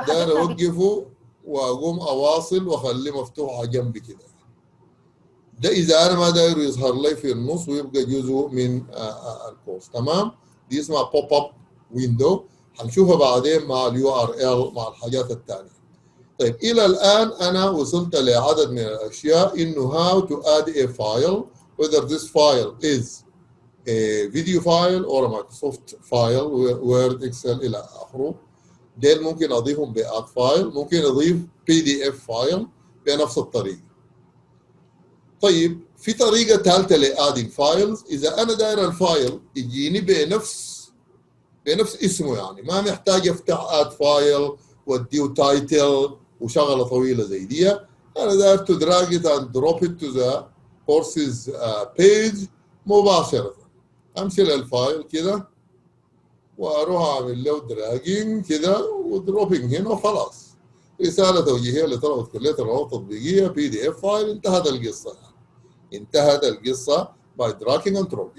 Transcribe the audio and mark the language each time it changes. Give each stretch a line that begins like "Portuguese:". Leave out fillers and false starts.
Arabic: داير اوقفه واقوم اواصل واخليه مفتوح على جنبي كده. ده اذا انا ما داير يظهر لي في النص ويبقى جزء من الكورس. تمام، دي اسمها بوب اب ويندو، هنشوفها بعدين مع اليو ار ال مع الحاجات الثانيه. طيب الى الان انا وصلت لعدد من الاشياء، انه
English: how to add a file whether this file is a video file or a Microsoft file Word Excel
Arabic: الى اخره. ديل ممكن اضيفهم باد فايل، ممكن اضيف PDF فايل بنفس الطريقه. طيب في طريقه ثالثه لادين فايلز، اذا انا داير الفايل يجيني بنفس اسمه، يعني ما محتاج افتح اد فايل واديه تايتل وشغله طويله زي دي. انا داير
English: to drag it and drop it to the courses page
Arabic: مباشره. امشي للفايل كده واروح اعمل له دراجنج كده ودروبنج هنا وخلاص. رساله توجيهيه لطلبه كليه الروابط التطبيقيه PDF فايل، انتهت القصه. انتهت القصه
English: by dragging and drop.